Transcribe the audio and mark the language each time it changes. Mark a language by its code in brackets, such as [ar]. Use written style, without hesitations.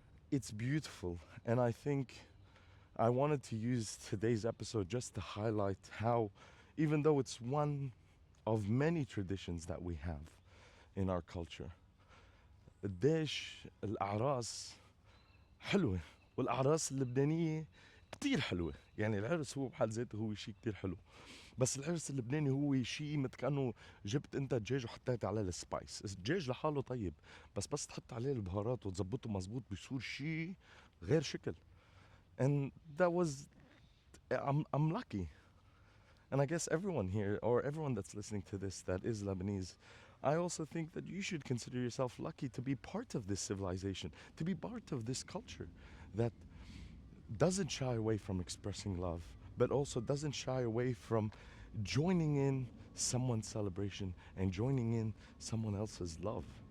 [en] It's beautiful, and I think I wanted to use today's episode just to highlight how, even though it's one of many traditions that we have in our culture, [ar] قديش الأعراس حلوة، والأعراس اللبنانية كتير حلوة. يعني العرس هو بحد ذاته هو شيء كتير حلو، بس العرس اللبناني هو شيء مثل كأنه جبت انت دجاج وحطيت عليه السبايس. الدجاج لحاله طيب، بس تحط عليه البهارات وتظبطه مزبوط بيصير شيء غير شكل. [en] And that was I'm lucky. And I guess everyone here, or everyone that's listening to this that is Lebanese, I also think that you should consider yourself lucky to be part of this civilization, to be part of this culture that doesn't shy away from expressing love, but also doesn't shy away from joining in someone's celebration and joining in someone else's love.